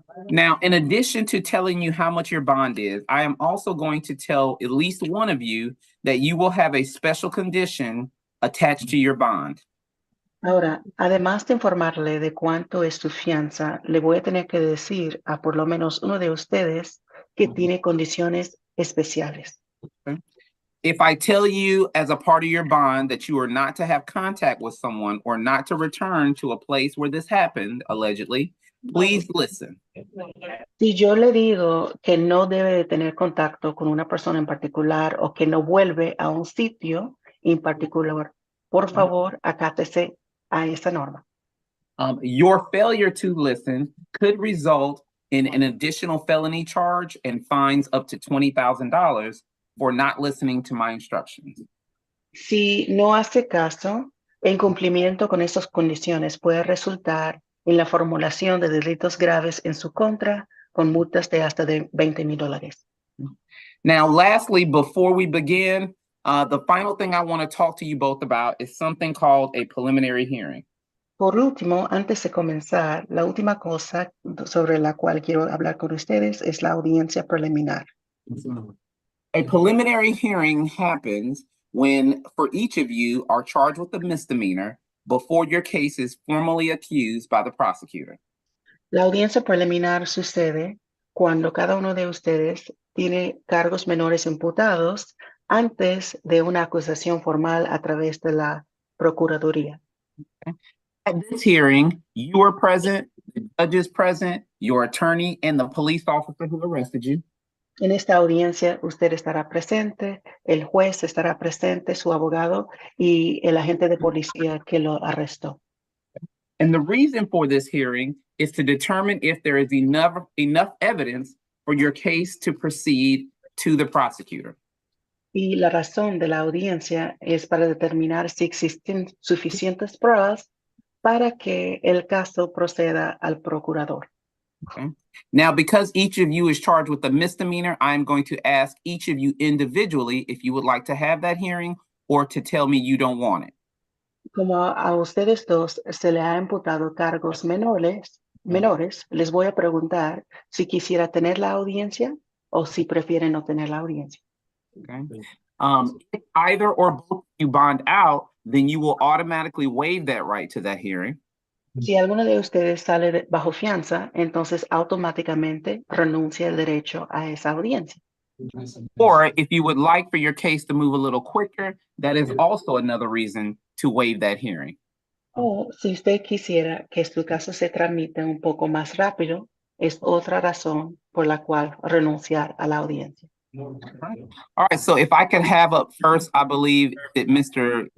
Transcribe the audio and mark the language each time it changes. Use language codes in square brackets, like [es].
[en] Now, in addition to telling you how much your bond is, I am also going to tell at least one of you that you will have a special condition attached to your bond. [es] Ahora, además de informarle de cuánto es su fianza, le voy a tener que decir a por lo menos uno de ustedes que tiene condiciones especiales. [en] If I tell you as a part of your bond that you are not to have contact with someone or not to return to a place where this happened, allegedly, please listen. [es] Si yo le digo que no debe de tener contacto con una persona en particular o que no vuelve a un sitio en particular, por favor, acátese a esa norma. [en] Your failure to listen could result in an additional felony charge and fines up to $20,000 for not listening to my instructions. [es] Si no hace caso, en cumplimiento con esas condiciones puede resultar en la formulación de delitos graves en su contra con multas de hasta de $20,000. [en] Now, lastly, before we begin, the final thing I want to talk to you both about is something called a preliminary hearing. [es] Por último, antes de comenzar, la última cosa sobre la cual quiero hablar con ustedes es la audiencia preliminar. [en] A preliminary hearing happens when, for each of you, are charged with a misdemeanor before your case is formally accused by the prosecutor. [es] La audiencia preliminar sucede cuando cada uno de ustedes tiene cargos menores imputados antes de una acusación formal a través de la Procuraduría. [en] At this hearing, you are present, the judge is present, your attorney, and the police officer who arrested you. [es] En esta audiencia usted estará presente, el juez estará presente, su abogado y el agente de policía que lo arrestó. [en] And the reason for this hearing is to determine if there is enough evidence for your case to proceed to the prosecutor. [es] Y la razón de la audiencia es para determinar si existen suficientes pruebas para que el caso proceda al procurador. [en] Okay. Now, because each of you is charged with a misdemeanor, I'm going to ask each of you individually if you would like to have that hearing or to tell me you don't want it. [es] Como a ustedes dos se le ha imputado cargos menores, les voy a preguntar si quisiera tener la audiencia o si prefieren no tener la audiencia. [en] Okay. If either or both of you bond out, then you will automatically waive that right to that hearing. [es] Si alguno de ustedes sale bajo fianza, entonces automáticamente renuncia el derecho a esa audiencia. [en] Or if you would like for your case to move a little quicker, that is also another reason to waive that hearing. [es] O si usted quisiera que su caso se tramite un poco más rápido, es otra razón por la cual renunciar a la audiencia. [en] All right, so if I could have up first, I believe that Mr.